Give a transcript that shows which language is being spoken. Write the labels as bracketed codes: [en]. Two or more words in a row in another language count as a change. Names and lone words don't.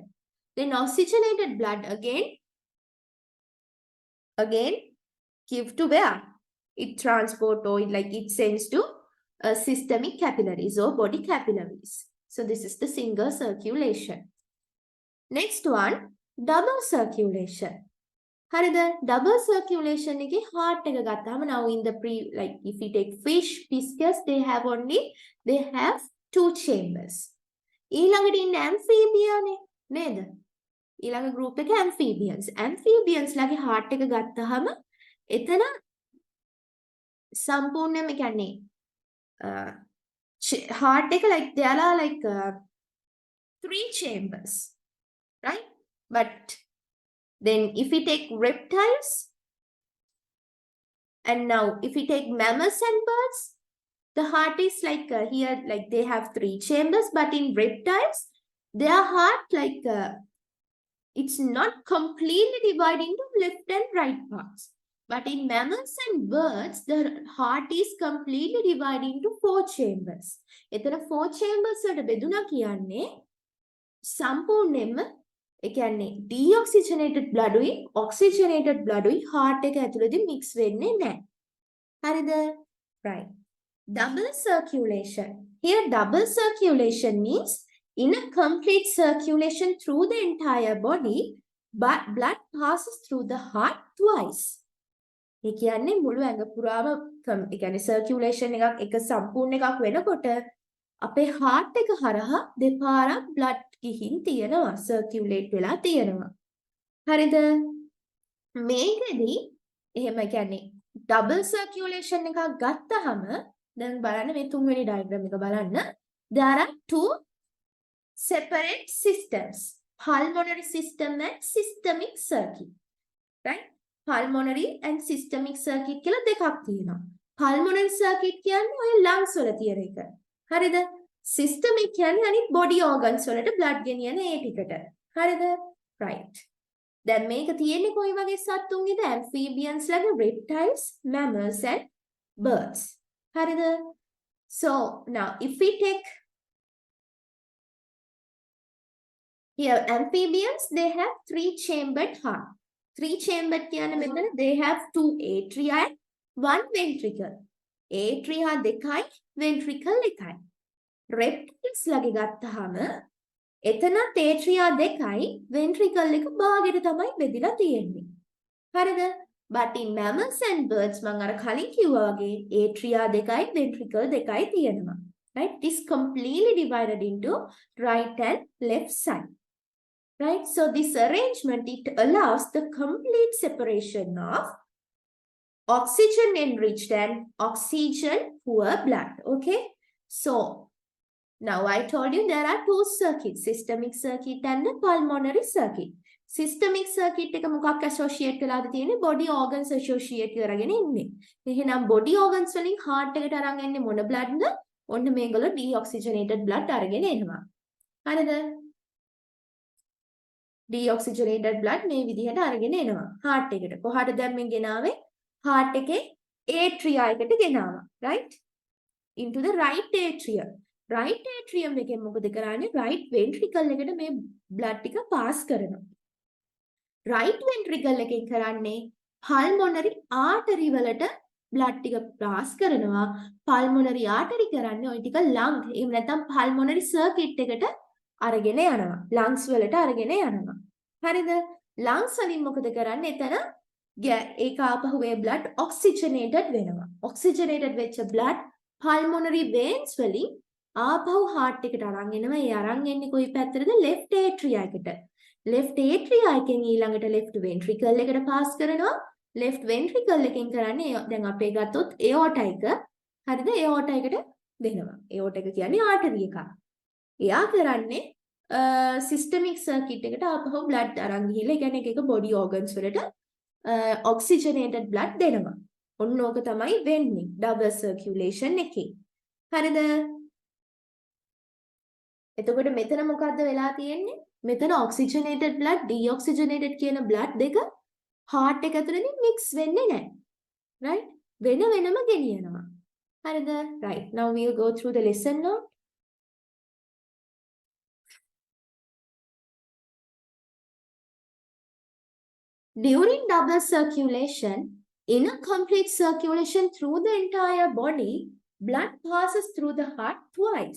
[en] Then oxygenated blood again give to where? It transport or it sends to systemic capillaries or body capillaries. So this is the single circulation. Next one, double circulation. Harida, double circulation is heart [si] එක ගත්තාම [en] now in the if we take fish, pisces, they have two chambers. [si] ඊළඟට ඉන්න amphibian නේද? ඊළඟ group එක amphibians. Amphibians ලගේ heart එක ගත්තාම එතන සම්පූර්ණයෙන්ම කියන්නේ heart එක [en] there are 3 chambers, right? But then if we take reptiles, and now if we take mammals and birds, the heart is here, they have 3 chambers, but in reptiles, their heart it's not completely divided into left and right parts. But in mammals and birds, the heart is completely divided into 4 chambers. [si] එතන 4 chambers වලට බෙදුණා කියන්නේ සම්පූර්ණයෙන්ම ඒ කියන්නේ [en] deoxygenated blood [si] උයි [en] oxygenated blood [si] උයි heart එක ඇතුළේදී mix වෙන්නේ නැහැ. හරිද? [en] Right. Double circulation. Here double circulation means in a complete circulation through the entire body, but blood passes through the heart twice. [si] ඒ කියන්නේ මුළු ඇඟ පුරාම ඒ කියන්නේ circulation එක සම්පූර්ණ එකක් වෙනකොට අපේ heart එක හරහා දෙපාරක් blood ගිහින් තියෙනවා, circulate වෙලා තියෙනවා. හරිද? මේකෙදි එහෙම කියන්නේ [en] double circulation [si] එකක් ගත්තාම දැන් බලන්න මේ තුන්වෙනි diagram එක බලන්න. [en] There are 2 separate systems, pulmonary system and systemic circuit, right? Pulmonary and systemic circuit [si] කියලා දෙකක් තියෙනවා. [en] Pulmonary circuit [si] කියන්නේ ඔය lungs වල තියෙන එක. හරිද? Systemic කියන්නේ අනිත් [en] body organs [si] වලට blood ගෙනියන ඒ ටිකට. හරිද? Right. දැන් මේක තියෙන්නේ කොයි වගේ සත්තුන්ගේද? Amphibians ලගේ, [en] reptiles, mammals and birds. හරිද? So now if we take here amphibians, they have 3 chambered heart. 3 chambered [si] කියන මෙතන [en] they have 2 atria and 1 ventricle. [si] Atria දෙකයි ventricle එකයි. Reptiles ලගේ ගත්තාම එතනත් atria දෙකයි ventricle එක භාගයට තමයි බෙදලා තියෙන්නේ. හරිද? [en] But in mammals and birds [si] මම අර කලින් කිව්වා වගේ atria දෙකයි ventricle දෙකයි තියෙනවා. [en] Right? It is completely divided into right and left side. Right? So this arrangement, it allows the complete separation of oxygen enriched and oxygen poor blood. Okay? So now I told you there are 2 circuits, systemic circuit and the pulmonary circuit. Systemic circuit [si] එක මොකක් associate වෙලාද තියෙන්නේ? [en] body organs [si] associate කරගෙන ඉන්නේ. එහෙනම් [en] body organs [si] වලින් heart එකට අරන් එන්නේ මොන bloodද? ඔන්න මේගොල්ලෝ [en] deoxygenated blood [si] අරගෙන එනවා. හරිද? [en] Deoxygenated blood [si] මේ විදිහට අරගෙන එනවා heart එකට. කොහාට දැන් මේ ගෙනාවේ? heart එකේ atria එකට ගෙනාවා. [en] Right? Into the right atrium. Right atrium [si] එකෙන් මොකද කරන්නේ? [en] right ventricle [si] එකට මේ blood ටික pass කරනවා. [en] right ventricle [si] එකෙන් කරන්නේ [en] pulmonary artery [si] වලට blood ටික pass කරනවා. [en] pulmonary artery [si] කරන්නේ ওই ටික lung එහෙම නැත්නම් [en] pulmonary circuit [si] එකට අරගෙන යනවා. lungs වලට අරගෙන යනවා. හරිද? lungs වලින් මොකද කරන්නේ? එතන ඒක ආපහු ඒ blood oxygenated වෙනවා. oxygenated වෙච්ච [en] blood pulmonary veins [si] වලින් ආපහු heart එකට අරන් එනවා. ඒ අරන් එන්නේ කොයි පැත්තටද? [en] left atria [si] එකට. [en] left atria [si] එකෙන් ඊළඟට [en] left ventricle [si] එකට pass කරනවා. [en] left ventricle [si] එකෙන් කරන්නේ දැන් අපේ ගත්තොත් aorta එක. හරිද? aorta එකට දෙනවා. aorta එක කියන්නේ artery එකක්. එයා කරන්නේ [en] systemic circuit [si] එකට ආපහු blood අරන් ගිහිල්ලා ඒ කියන්නේ එක [en] body organs [si] වලට [en] oxygenated blood [si] දෙනවා. ඔන්න ඕක තමයි වෙන්නේ double circulation එකේ. හරිද? එතකොට මෙතන මොකද්ද වෙලා තියෙන්නේ? මෙතන [en] oxygenated blood, [si] deoxygenated කියන blood දෙක heart එක ඇතුළේදී mix වෙන්නේ නැහැ. Right? වෙන වෙනම ගෙනියනවා. හරිද? [en] Right. Now we'll go through the lesson note. During double circulation, in a complete circulation through the entire body, blood passes through the heart twice.